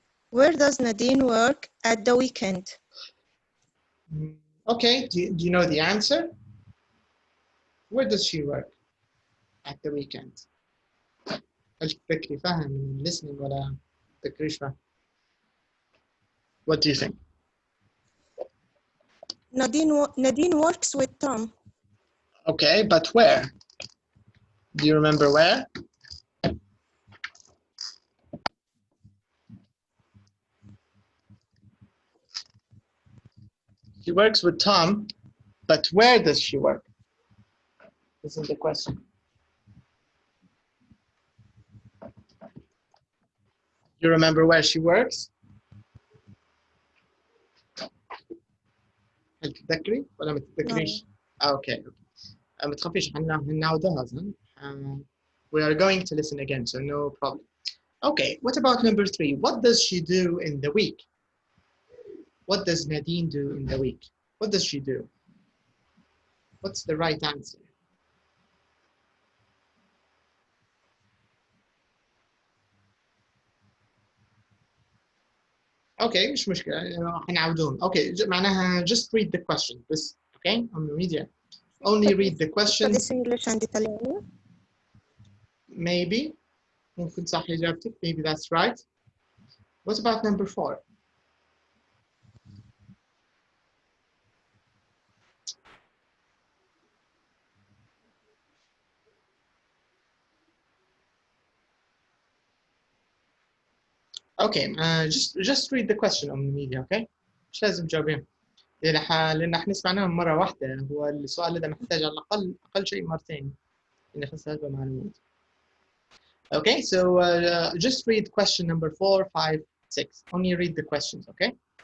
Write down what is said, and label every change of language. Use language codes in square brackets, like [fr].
[en] Where does Nadine work at the weekend? Okay, do you know the answer? Where does she work at the weekend? [ar] هل تذكري فاهم من listening ولا تذكريش فاهم؟ [en] What do you think? Nadine works with Tom. Okay, but where? Do you remember where? She works with Tom, but where does she work? This is the question. You remember where she works? [ar] هل تتذكري ولا ما تتذكريش؟ اوكي ما تخافيش هنعودها زين. [en] We are going to listen again, so no problem. Okay, what about number 3? What does she do in the week? What does Nadine do in the week? What does she do? What's the right answer? [ar] Okay, مش مشكلة هنعودون. [en] Okay, معناها just read the question بس. Okay, on the media. Only read the question. This English and Italian. Maybe. [ar] ممكن صح إجابتك. [en] Maybe that's right. What about number 4? Okay, just read the question on the media, okay? [ar] مش لازم تجاوبين. لأن احنا سمعناه مرة واحدة. هو السؤال هذا محتاج على الأقل أقل شيء مرتين. إن خاصة هذا معلومات. [en] Okay, so just read question number 4, 5, 6. Only read the questions, okay?